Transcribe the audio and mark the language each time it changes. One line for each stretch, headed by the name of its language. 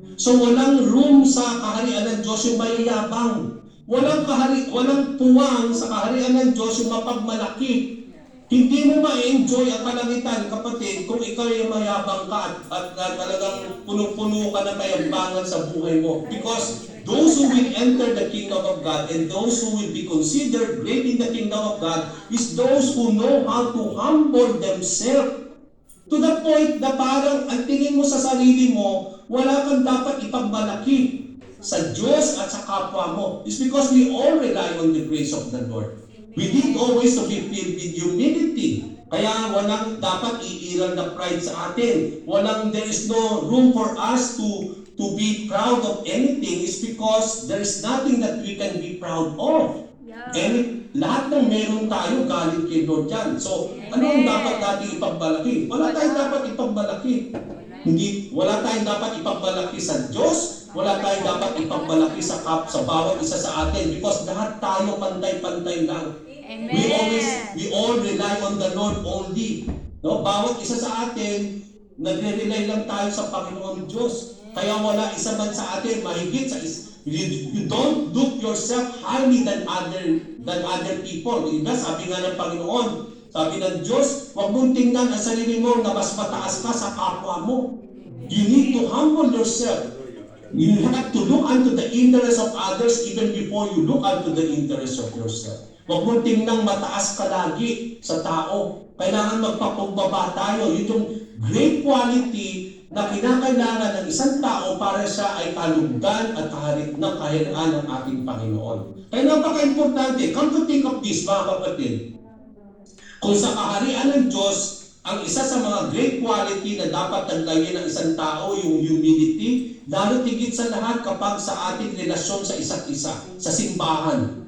Filipino: So walang room sa kaharian ng Diyos yung mayayabang. Walang puwang sa kaharian ng Diyos yung mapagmalaki. Hindi mo ma-enjoy ang kalangitan, kapatid, kung ikaw ay mayabang ka at talagang punong-puno ka ng kayambangan sa buhay mo.
English: Because those who will enter the kingdom of God and those who will be considered great in the kingdom of God is those who know how to humble themselves. To the point
Filipino: na parang ang tingin mo sa sarili mo, wala kang dapat ipagmalaki sa Diyos at sa kapwa mo.
English: It's because we all rely on the grace of the Lord. We need always to be filled with humility.
Filipino: Kaya walang dapat iiral na pride sa atin.
English: There is no room for us to be proud of anything, is because there is nothing that we can be proud of.
Filipino: And lahat ng meron tayo galing kay Lord yan. So, ano ang dapat natin ipagmalaki? Wala tayong dapat ipagmalaki. Wala tayong dapat ipagmalaki sa Diyos, wala tayong dapat ipagmalaki sa bawat isa sa atin, because lahat tayo pantay-pantay lang.
English: Amen. We all rely on the Lord only.
Filipino: No? Bawat isa sa atin, nagre-rely lang tayo sa Panginoon Diyos. Kaya wala isa man sa atin mahigit sa
English: you don't look yourself highly than other people.
Filipino: Diba? Sabi nga ng Panginoon, sabi ng Diyos, huwag mong tingnan ang sarili mo na mas mataas ka sa kapwa mo.
English: You need to humble yourself. You have to look unto the interest of others even before you look unto the interest of yourself.
Filipino: Huwag mong tingnan mataas ka lagi sa tao. Kailangan magpakumbaba tayo. Yun yung great quality na kinakailangan ng isang tao para siya ay kalugdan at kaharit ng kahilaan ng ating Panginoon. Kaya napaka-importante,
English: come to think of this,
Filipino: mga kapatid. Kung sa kaharian ng Diyos, ang isa sa mga great quality na dapat taglayin ng isang tao, yung humility, lalo tigit sa lahat kapag sa ating relasyon sa isa't isa, sa simbahan.